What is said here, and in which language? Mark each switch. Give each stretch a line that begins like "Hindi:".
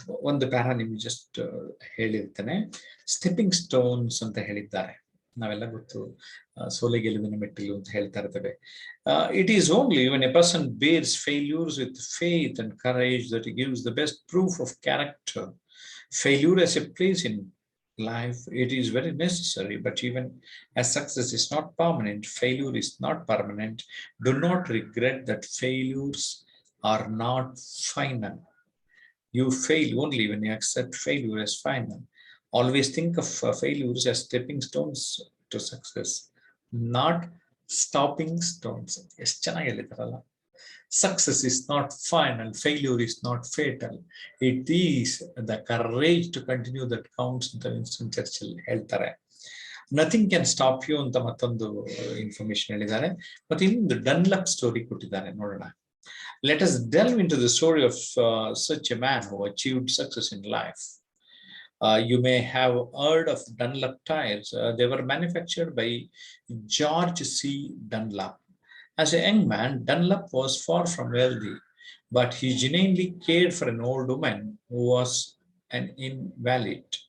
Kannada: ಒಂದು ಪ್ಯಾರಾ ನಿಮ್ಗೆ just ಹೇಳಿರ್ತೇನೆ. Stepping stones ಅಂತ ಹೇಳಿದ್ದಾರೆ. ನಾವೆಲ್ಲ ಗೊತ್ತು, ಸೋಲೆ ಗೆಲುವಿನ ಮೆಟ್ಟಿಲು ಅಂತ ಹೇಳ್ತಾ ಇರ್ತೇವೆ.
English: It is only when a person bears failures with faith and courage that gives the best proof of character. Failure as a place in life, it is very necessary, but even as success is not permanent, failure is not permanent. Do not regret that failures are not final. You fail only when you accept failure as final. Always think of failures as stepping stones to success, not stopping stones.
Kannada: ಎಷ್ಟು ಚೆನ್ನಾಗಿ ಹೇಳಿದಾರಲ್ಲ.
English: Success is not final, failure is not fatal. It is the courage to continue that counts
Kannada: ಅಂತ Winston Churchill ಹೇಳ್ತಾರೆ.
English: nothing can stop you
Kannada: ಅಂತ ಮತ್ತೊಂದು information ಹೇಳಿದ್ದಾರೆ. ಮತ್ತೆ ಇನ್ನೊಂದು Dunlop story ಕೊಟ್ಟಿದ್ದಾರೆ, ನೋಡೋಣ.
English: Let us delve into the story of such a man who achieved success in life. You may have heard of Dunlop tires. They were manufactured by George C. Dunlop. As a young man, Dunlop was far from wealthy, but he genuinely cared for an old woman who was an invalid.